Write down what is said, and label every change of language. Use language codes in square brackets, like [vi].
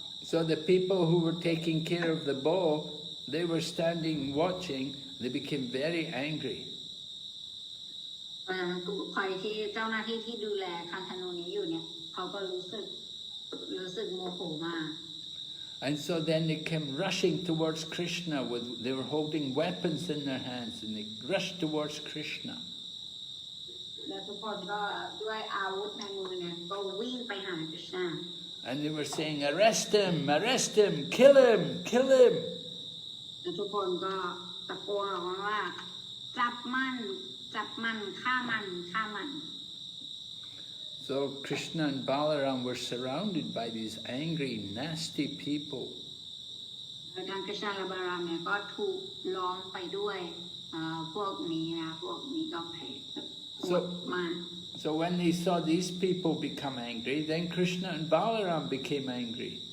[en] So the people who were taking care of the bow, they were standing watching. They became very angry. [th] ป ราะฉะนั้นใครที่เจ้าหน้าที่ที่ดูแลคันธนูนี้อยู่เนี่ยเขาก็รู้สึกโมโหมาก [en] And so then they came rushing towards Krishna they were holding weapons in their hands and they rushed towards Krishna. [th] และทุกคนก็ด้วยอาวุธในมือเนี่ยก็วิ่งไปหาคริชนา [en] And they were saying, arrest him, kill him, kill him. [th] และทุกคนก็ตะโกนออกมาว่าจับมันฆ่ามัน [en] So Krishna and Balaram were surrounded by these angry, nasty people. [th] และทางคริชนาและบาลามเนี่ยก็ถูกล้อมไปด้วยพวกนี้นะพวกนี้ก็แพ้โหดมาก [en] So when they saw these people become angry, then Krishna and Balaram became angry.